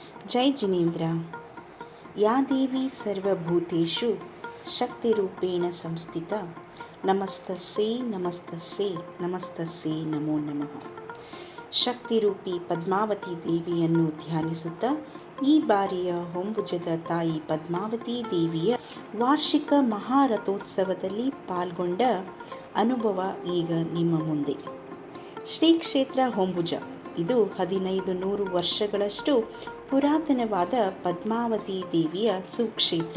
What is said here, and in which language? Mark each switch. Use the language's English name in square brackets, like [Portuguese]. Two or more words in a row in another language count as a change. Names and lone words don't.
[Hindi] जय जिनेन्द्र। [Sanskrit] या देवी सर्वभूतेषु शक्तिरूपेण संस्थिता नमस्तस्यै नमस्तस्यै ನಮಸ್ತಸ್ಯೈ ನಮೋ ನಮಃ. [Kannada] ಶಕ್ತಿರೂಪಿ ಪದ್ಮಾವತಿ ದೇವಿಯನ್ನು ಧ್ಯಾನಿಸುತ್ತಾ ಈ ಬಾರಿಯ ಹೊಂಬುಜದ ತಾಯಿ ಪದ್ಮಾವತಿ ದೇವಿಯ ವಾರ್ಷಿಕ ಮಹಾರಥೋತ್ಸವದಲ್ಲಿ ಪಾಲ್ಗೊಂಡ ಅನುಭವ ಈಗ ನಿಮ್ಮ ಮುಂದೆ. ಶ್ರೀ ಕ್ಷೇತ್ರ ಹೊಂಬುಜ ಇದು 1500 ವರ್ಷಗಳಷ್ಟು ಪುರಾತನವಾದ ಪದ್ಮಾವತಿ ದೇವಿಯ ಸುಕ್ಷೇತ್ರ.